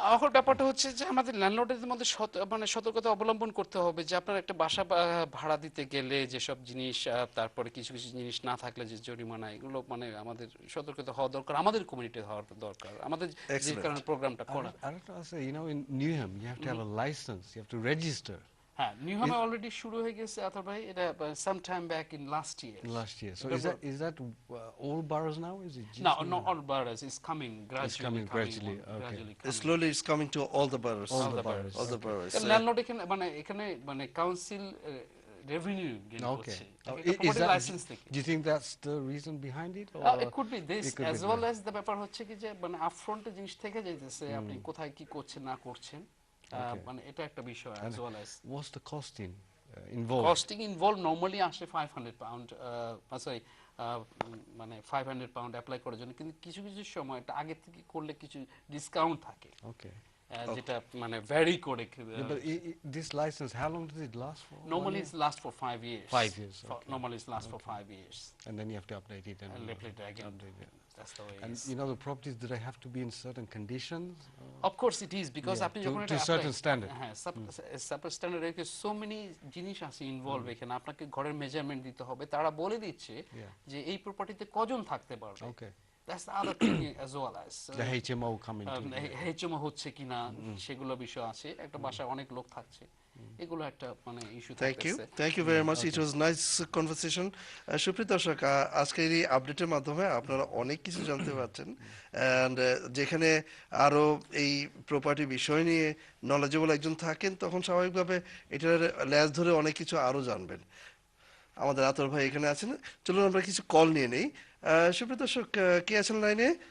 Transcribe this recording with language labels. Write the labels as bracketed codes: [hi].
[bn] এখন ব্যাপারটা হচ্ছে যে আমাদের ল্যান্ডলর্ডের মধ্যে মানে সতর্কতা অবলম্বন করতে হবে যে আপনার একটা বাসা ভাড়া দিতে গেলে যেসব জিনিস, তারপরে কিছু কিছু জিনিস না থাকলে যে জরিমানা, এগুলো মানে আমাদের সতর্কতা হওয়া দরকার, আমাদের কমিউনিটি হওয়ার দরকার, আমাদের যে কারণে প্রোগ্রামটা করা। [en] You know, in Newham, you have to have a license, you have to register. [bn] হ্যাঁ, নিউহামে অলরেডি শুরু হয়ে গেছে আথর ভাই, এটা [en] Some time back in last year. So is that all boroughs now? Is it just No, not all boroughs. It's coming gradually. It's coming gradually, okay. Gradually coming. Slowly it's coming to all the boroughs. All the boroughs. All the boroughs. [bn] Landlord এখানে মানে council revenue gain [en] Okay. [bn] করছে, licence থেকে। [en] Do you think that's the reason behind it? It could be this it could be as well as the [bn] ব্যাপার হচ্ছে কি যে মানে আপফ্রন্টে জিনিস থেকে যাইতেছে আপনি কোথায় কি করছেন না করছেন, মানে এটা একটা বিষয় [en] as well as what's the costing involved? Costing involved normally [bn] আসে 500 পাউন্ড, সরি মানে 500 পাউন্ড অ্যাপ্লাই করার জন্য, কিন্তু কিছু কিছু সময় এটা আগে থেকে করলে কিছু ডিসকাউন্ট থাকে, [en] Okay. [bn] যেটা মানে ভ্যারি করে। [en] Yeah, but this license, how long does it last for? Normally it's last for 5 years. 5 years, okay. Normally it's last for 5 years. And then you have to update it and Update it again. update it. That's the way it And is. you know the properties, do they have to be in certain conditions? Of course it is, because Yeah, [bn] আপনি [en] to- [bn] যখন [en] to [bn] এটা [en] certain standard. [bn] হ্যাঁ, sub standard রেখে so many জিনিস আছে involve এখানে, আপনাকে ঘরের মেজারমেন্ট দিতে হবে, তারা বলে দিচ্ছে [en] Yeah. [bn] যে এই প্রপার্টিতে কজন থাকতে পারবে। [en] Okay. That's the other thing as well as The HMO come into it. [bn] HMO হচ্ছে কিনা সেগুলো বিষয় আছে, একটা বাসায় অনেক লোক থাকছে, এগুলো একটা মানে ইস্যু থাকতেছে। [en] Thank you very much. It was nice conversation. [bn] সুপ্রিয় দর্শক, আজকের এই আপডেটের মাধ্যমে আপনারা অনেক কিছু জানতে পারছেন, and যেখানে আরো এই প্রপার্টি বিষয় নিয়ে নলেজেবল একজন থাকেন তখন স্বাভাবিকভাবে এটার ল্যাজ ধরে অনেক কিছু আরো জানবেন। আমাদের আতর ভাই এখানে আছেন। চলুন আমরা কিছু কল নিয়ে নেই। সুপ্রিয় দর্শক, কে আছেন লাইনে?